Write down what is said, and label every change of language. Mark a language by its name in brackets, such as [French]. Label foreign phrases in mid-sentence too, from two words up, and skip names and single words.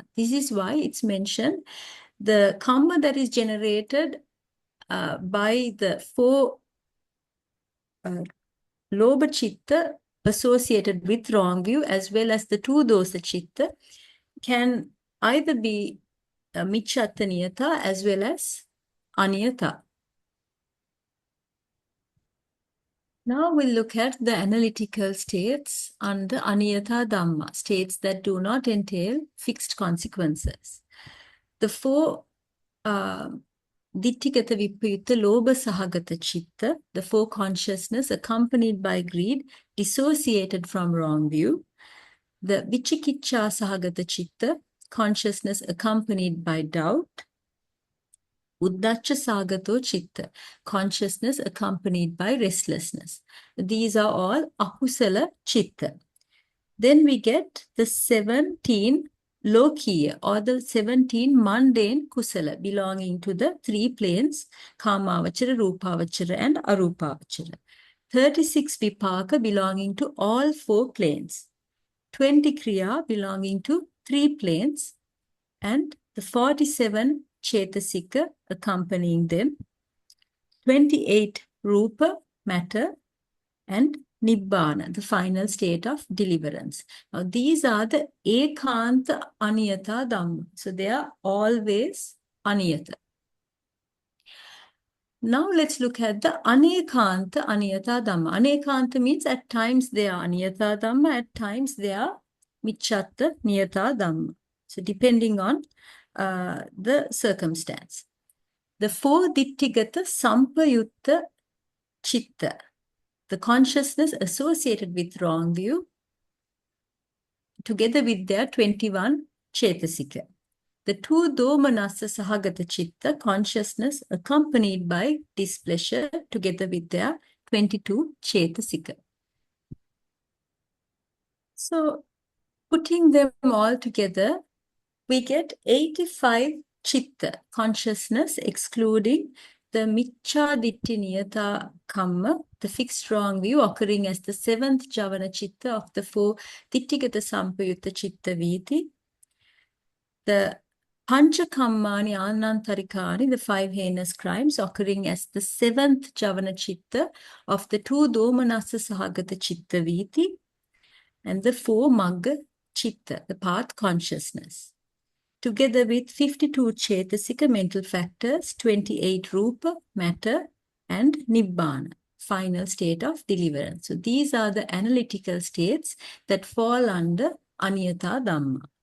[English] This is why it's mentioned the kamma that is generated by the four [Pali] lobha chitta [English] associated with wrong view as well as the two [Pali] dosa chitta [English] can either be Micchattaniyatā as well as Aniyatā. Now we'll look at the analytical states under [Pali] Aniyatā dhamma, [English] states that do not entail fixed consequences. The four [Pali] dittigata vippayutta lobha sahagata chitta, [English] the four consciousness accompanied by greed, dissociated from wrong view. [Pali] The vichikicca sahagata chitta, [English] consciousness accompanied by doubt. [Pali] Uddhacca sagato chitta, [English] consciousness accompanied by restlessness. These are all [Pali] akusala chitta. [English] Then we get the 17 lokiya, or the 17 mundane kusala, belonging to the three planes, [Pali] kamavachara, rupavachara, and arupavachara. [English] 36 vipaka, belonging to all four planes. 20 kriya, belonging to three planes, and the 47 chetasika accompanying them. 28 rupa, matter, and nibbana, the final state of deliverance. Now, these are the [Pali] ekanta aniyata dhamma. [English] So, they are always aniyata. Now, let's look at the [Pali] anekanta aniyata dhamma. [English] Anekanta means at times they are [Pali] aniyata dhamma, [English] at times they are [Pali] Micchattaniyatā dhamma. [English] So, depending on the circumstance. The four [Pali] ditthigata sampayutta chitta, [English] the consciousness associated with wrong view, together with their 21 chetasika. The two [Pali] domanassa sahagata chitta, [English] consciousness accompanied by displeasure, together with their 22 chetasika. So, putting them all together, we get 85 chitta, consciousness, excluding the [Pali] Micchattaniyatā kamma, [English] the fixed wrong view, occurring as the seventh [Pali] javana chitta [English] of the four [Pali] ditthigata sampayutta chitta viti. The pancha kammani anantarikani, [English] the five heinous crimes, occurring as the seventh [Pali] javana chitta [English] of the two [Pali] domanassa sahagata chitta viti. [English] And the four [Pali] magga chitta, [English] the path consciousness, together with 52 chetasika mental factors, 28 rupa, matter, and nibbana, final state of deliverance. So these are the analytical states that fall under [Pali] Aniyatā Dhamma.